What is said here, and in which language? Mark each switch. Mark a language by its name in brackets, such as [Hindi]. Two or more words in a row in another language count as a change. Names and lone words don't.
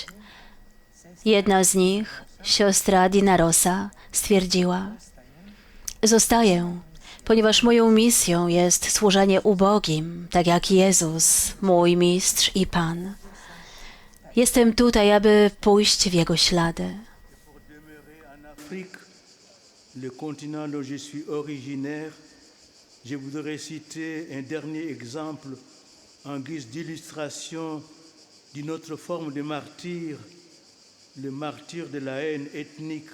[Polish] Jedna z nich, siostra Dina Rosa, stwierdziła: zostaję, ponieważ moją misją jest służenie ubogim, tak jak Jezus, mój mistrz i Pan. Jestem tutaj, aby pójść w Jego ślady. [French] Le continent dont je suis originaire, je voudrais citer un dernier exemple en guise d'illustration d'une autre forme de martyr, le martyr de la haine ethnique.